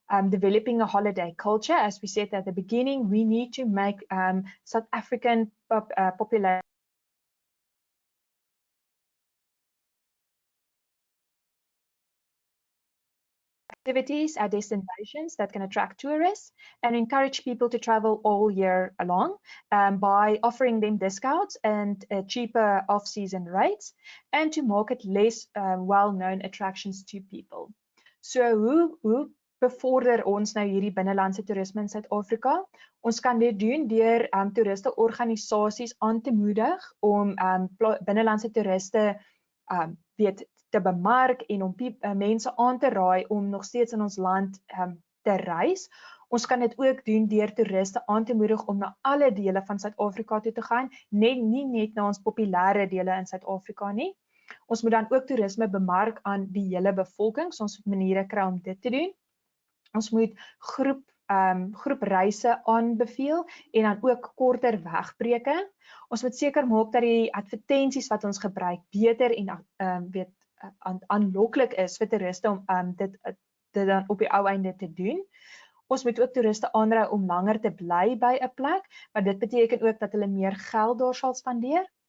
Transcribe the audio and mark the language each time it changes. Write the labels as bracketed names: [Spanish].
[English] Developing a holiday culture, as we said at the beginning, we need to make South African population activities at destinations that can attract tourists and encourage people to travel all year long by offering them discounts and cheaper off-season rates, and to market less well-known attractions to people. [Afrikaans] So hoe bevorder ons nou hierdie binnelandse toerisme in Suid-Afrika? Ons kan dit doen deur toeriste organisasies aan te moedig om binnelandse toeriste te bemark en om mense aan te raai om nog steeds in ons land te reis. Ons kan dit ook doen deur toeriste aan te moedig om na alle dele van Suid-Afrika toe te gaan, nie net na ons populêre dele in Suid-Afrika nie. Ons moet dan ook toerisme bemark aan die hele bevolking, so ons moet maniere kry om dit te doen. Ons moet groepreise aanbeveel en dan ook korter wegbreuke. Ons moet seker maak dat die advertensies wat ons gebruik beter en aanloklik is vir toeriste om dit dan op die ou einde te doen. Ons moet ook toeriste aanraai om langer te bly by 'n plek, maar dit beteken ook dat hulle meer geld daar sal spandeer.